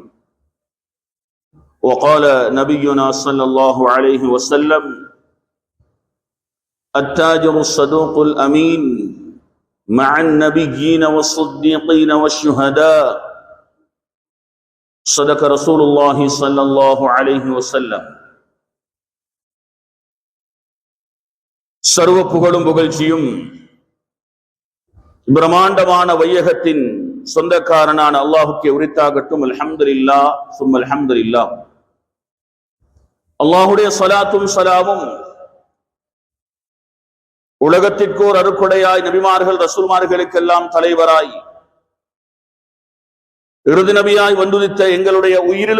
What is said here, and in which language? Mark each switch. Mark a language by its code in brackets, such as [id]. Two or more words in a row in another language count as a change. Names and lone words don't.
[ar] وقال نبينا صلى الله عليه وسلم: التاجر الصدوق الأمين مع النبيين والصديقين والشهداء. صدق رسول الله صلى الله عليه وسلم. [ta] சர்வ புகழும் புகழ்ச்சியும் பிரம்மாண்டமான வையகத்தின் சொந்தக்காரனான அல்லாஹுக்கே உரித்தாகட்டும். அல்ஹம்துலில்லாஹ் சும்ம அல்ஹம்துலில்லாஹ். அல்லாஹுடைய ஸலாத்தும் ஸலாமும் உலகத்திற்கோர் அருக்குடையாய் நபிமார்கள் ரசூல்மார்களுக்கெல்லாம் தலைவராய் இறுதி நபியாய் வந்துதித்த எங்களுடைய உயிரிலும்